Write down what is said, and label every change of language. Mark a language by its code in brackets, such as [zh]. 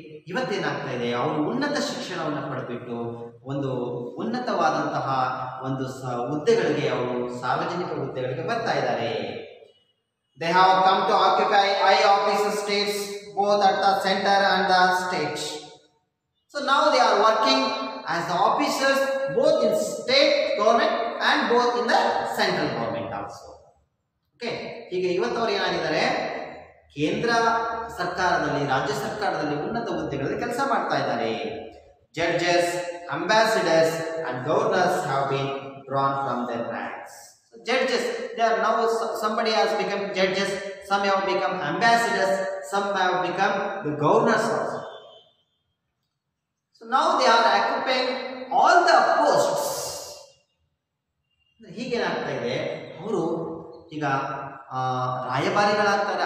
[kn] ಇವತ್ತೇನಾಗ್ತಾ ಇದೆ, ಅವರು ಉನ್ನತ ಶಿಕ್ಷಣವನ್ನು ಪಡೆದುಬಿಟ್ಟು ಒಂದು ಉನ್ನತವಾದಂತಹ ಒಂದು ಹುದ್ದೆಗಳಿಗೆ, ಅವರು ಸಾರ್ವಜನಿಕ ಹುದ್ದೆಗಳಿಗೆ ಬರ್ತಾ ಇದ್ದಾರೆ. [en] They have come to occupy high officer states both at the center and the state. So now they are working as the officers both in state government and both in the central government also. [kn] Okay, ಹೀಗೆ ಇವತ್ತವರು ಏನಾಗಿದ್ದಾರೆ, ಕೇಂದ್ರ ಸರ್ಕಾರದಲ್ಲಿ, ರಾಜ್ಯ ಸರ್ಕಾರದಲ್ಲಿ ಉನ್ನತ ಹುದ್ದೆಗಳಲ್ಲಿ ಕೆಲಸ ಮಾಡ್ತಾ ಇದ್ದಾರೆ. [en] Judges, ambassadors and governors have been drawn from their ranks. Judges, they are now, somebody has become judges, some have become ambassadors, some have become the governors also. So now they are occupying all the posts. [kn] ಹೀಗೇನಾಗ್ತಾ ಇದೆ, ಅವರು ಈಗ ರಾಯಭಾರಿಗಳಾಗ್ತಾರೆ.